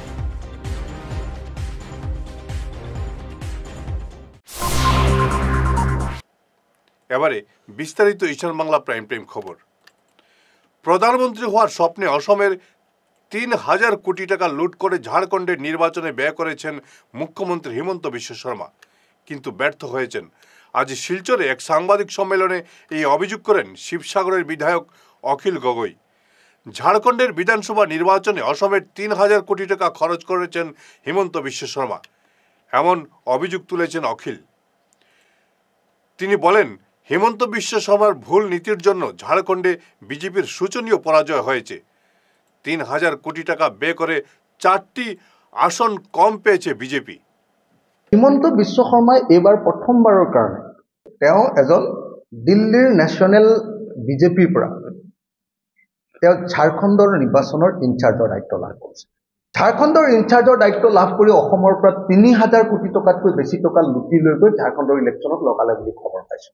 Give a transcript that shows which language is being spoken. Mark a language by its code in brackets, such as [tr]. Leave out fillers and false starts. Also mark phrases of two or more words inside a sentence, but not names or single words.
[bn] এবারে বিস্তারিত ঈশান বাংলা প্রাইম টাইম খবর। প্রধানমন্ত্রী হওয়ার স্বপ্নে অসমের ৩,০০০ কোটি টাকা লুট করে ঝাড়খণ্ডের নির্বাচনে ব্যয় করেছেন মুখ্যমন্ত্রী হিমন্ত বিশ্ব শর্মা, কিন্তু ব্যর্থ হয়েছেন। আজ শিলচরে এক সাংবাদিক সম্মেলনে এই অভিযোগ করেন শিবসাগরের বিধায়ক অখিল গগৈ। ঝাড়খণ্ডের বিধানসভা নির্বাচনে অসমের ৩,০০০ কোটি টাকা খরচ করেছেন হিমন্ত বিশ্ব শর্মা, এমন অভিযোগ তুলেছেন অখিল। তিনি বলেন, হিমন্ত বিশ্ব শর্মার ভুল নীতির জন্য ঝাড়খণ্ডে বিজেপির শোচনীয় পরাজয় হয়েছে। ৩,০০০ কোটি টাকা ব্যয় করে ৪টি আসন কম পেয়েছে বিজেপি। [as] হিমন্ত বিশ্ব শৰ্মাই এইবাৰ প্ৰথমবাৰৰ কাৰণে তেওঁ এজন দিল্লীৰ নেশ্যনেল বিজেপিৰ পৰা তেওঁ ঝাৰখণ্ডৰ নিৰ্বাচনৰ ইনচাৰ্জৰ দায়িত্ব লাভ কৰিছে। ঝাৰখণ্ডৰ ইনচাৰ্জৰ দায়িত্ব লাভ কৰি অসমৰ পৰা ৩,০০০ কোটি টকাতকৈ বেছি টকা লুটি লৈ গৈ ঝাৰখণ্ডৰ ইলেকশ্যনত লগালে বুলি খবৰ পাইছোঁ।